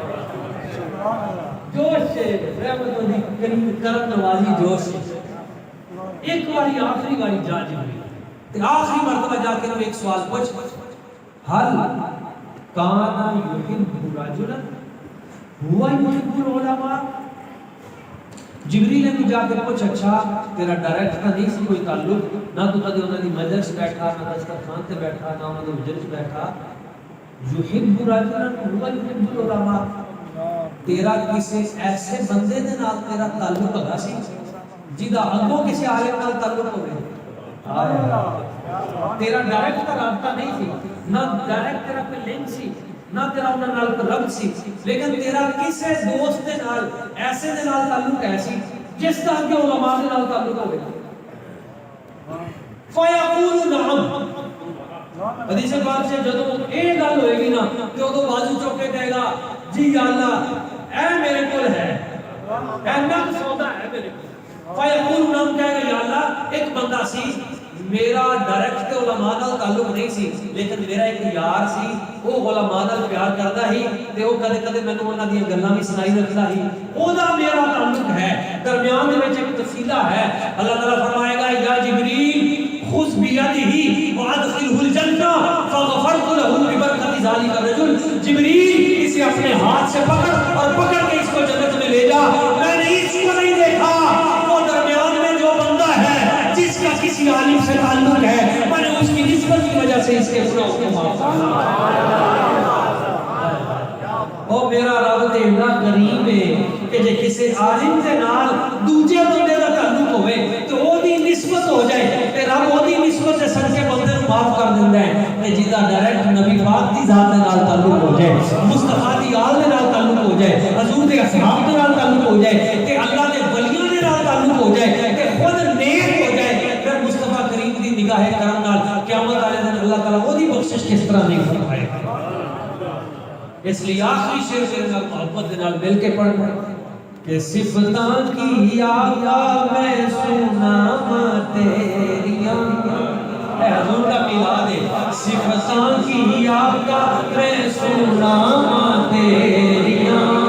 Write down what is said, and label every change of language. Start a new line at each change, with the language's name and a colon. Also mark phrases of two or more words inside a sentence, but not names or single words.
Punjabi: جوش سے رحمت دی کریم کرم نوازی جوش سے ایک باری آخری باری جا جبریل آخری مرتبہ جا کے ایک سوال پوچھ،
Arabic: حل کان یحب رجلا ہوا یحب العلماء،
Punjabi: جبریل نے جا کے پوچھ اچھا تیرا ڈائریکٹ نہیں سی کوئی تعلق، نہ تو کدی انہاں دی مجلس بیٹھا نہ دسترخوان تے بیٹھا نہ انہاں دے مجلس بیٹھا،
Arabic: یحب رجلا ہوا یحب العلماء،
Punjabi: تیرا کسی ایسے بندے دے نال تیرا تعلق ہوگا سی جدا اگوں کسی عالم نال تعلق ہوگا تیرا ڈائریکٹ رابطہ نہیں سی نہ ڈائریکٹ تیرا کوئی لنک سی نہ تیرا انہاں نال ربط سی لیکن تیرا کسی دوست دے نال ایسے دے نال تعلق ہے سی جس طرح کے علماء دے نال تعلق ہوگا
Arabic: فیقول نعم
Punjabi: حدیث پاک سے جدوں یہ گل ہوئے گی نا کہ وہ بازو چوک کے کہے گا جی یا اللہ اے میرے کول ہے اے نقص سودا ہے میرے کول
Arabic: فیقول نعم
Punjabi: کہے گا یا اللہ ایک بندہ سی میرا ڈائریکٹ علماء نال تعلق نہیں سی لیکن میرا ایک یار سی وہ علماء نال پیار کردا ہی تے وہ کدے کدے مینوں انہاں دی گلاں بھی سنائی رکھدا ہی اودا میرا تعلق ہے درمیان دے وچ ایک تفصیلہ ہے اللہ تعالی فرمائے گا
Arabic: یا جبریل خذ بیدہ وادخلہ الجنہ فغفرت له ببرکۃ ذلک الرجل
Urdu: جبریل اسے اپنے ہاتھ سے پکڑ اور پکڑ کے اس کو جنت میں لے جا میں نے اس کو نہیں دیکھا وہ درمیان میں جو بندہ ہے جس کا کسی عالم سے تعلق ہے میں نے اس کی نسبت کی وجہ سے اس کے گناہوں کو معاف کیا
Punjabi: او میرا رب تے اتنا کریم ہے کہ جے کسی عالم دے نال دوجے بندے دا تعلق ہوے تے او دی نسبت ہو جائے تے رب او دی نسبت سے صدقے بندے نوں معاف کر دیندا ہے تے جدا ڈائریکٹ نبی پاک دی ذات دے نال تعلق ہو جائے مصطفی دی آل دے نال تعلق ہو جائے حضور دے اصحاب دے نال تعلق ہو جائے تے اللہ دے ولیوں دے نال تعلق ہو جائے تے خود نیک ہو جائے پھر مصطفی کریم دی نگاہ کرم نال قیامت والے دن اللہ تعالی او دی بخشش کس طرح نہیں فرمائے گا اس لیے آخری شعر میرے نال محبت دے نال مل کے پڑھ کہ صفتاں کی آقا میں سناواں تیریاں اے حضور کا میلاد ہے صفتاں کی آقا میں سناواں تیریاں